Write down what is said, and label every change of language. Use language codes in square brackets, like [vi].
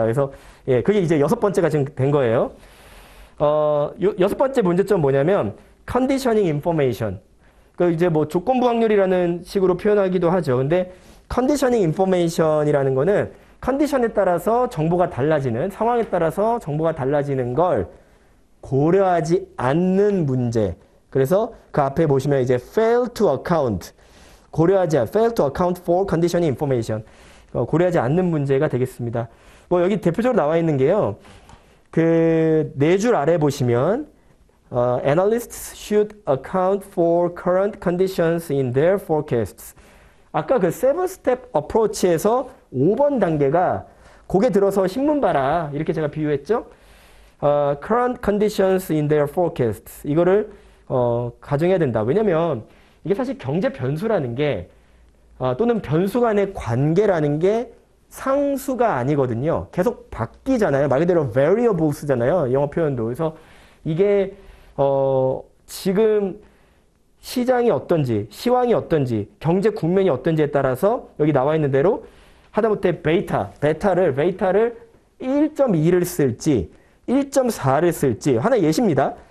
[ko] 그래서, 예, 그게 이제 6번째가 지금 된 거예요. 6번째 문제점 뭐냐면, conditioning information. 그 이제 뭐 조건부 확률이라는 식으로 표현하기도 하죠. 근데 컨디셔닝 인포메이션이라는 거는 컨디션에 따라서 정보가 달라지는, 상황에 따라서 정보가 달라지는 걸 고려하지 않는 문제. 그래서 그 앞에 보시면 이제 [en] fail to account, fail to account for conditioning information. [ko] 고려하지 않는 문제가 되겠습니다. 뭐 여기 대표적으로 나와 있는 게요. 그 네 줄 아래 보시면 [en] analysts should account for current conditions in their forecasts. [ko] 아까 그 7스텝 어프로치에서 5번 단계가 고개 들어서 신문 봐라 이렇게 제가 비유했죠. [en] current conditions in their forecasts [ko] 이거를 가정해야 된다. 왜냐면 이게 사실 경제 변수라는 게 또는 변수 간의 관계라는 게 상수가 아니거든요. 계속 바뀌잖아요. 말 그대로 variables잖아요. 영어 표현도. 그래서 이게 지금 시장이 어떤지, 시황이 어떤지, 경제 국면이 어떤지에 따라서 여기 나와 있는 대로 하다못해 베타를 1.2를 쓸지, 1.4를 쓸지, 하나 예시입니다.